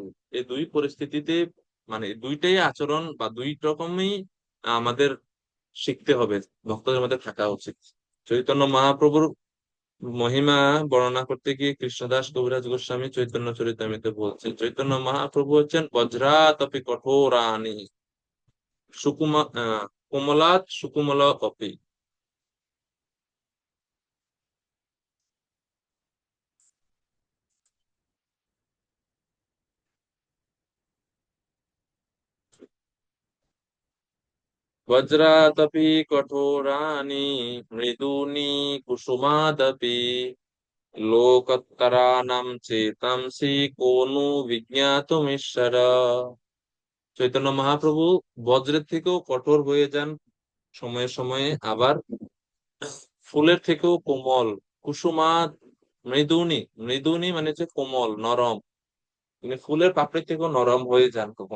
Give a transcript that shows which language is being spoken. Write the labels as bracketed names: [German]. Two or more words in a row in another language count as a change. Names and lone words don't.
[Bangla] এই 2 পরিস্থিতিতে মানে 2টাই আচরণ বা 2 রকমই আমাদের শিখতে হবে, ভক্তদের মধ্যে থাকা উচিত। চৈতন্য মহাপ্রভুর মহিমা বর্ণনা করতে গিয়ে কৃষ্ণদাস কবিরাজ গোস্বামী চৈতন্য চরিতামৃতে বলছে, চৈতন্য মহাপ্রভু হচ্ছেন [Sanskrit] বজ্রাতপি কঠোরানি কোমলাত সুকুমল অপি। वज्रादपि कठोरानि मृदूनि कुसुमादपि लोकत्तराणां चेतांसि को नु विज्ञातुमीশ্বর। [Bangla] চৈতন্য মহাপ্রভু বজ্রের থেকেও কঠোর হয়ে যান সময়ে সময়ে, আবার ফুলের থেকেও কোমল, [Sanskrit] কুসুমা মৃদুনি, [Bangla] মৃদুনি মানে হচ্ছে কোমল নরম, তিনি ফুলের পাপড়ির থেকেও নরম হয়ে যান কখন।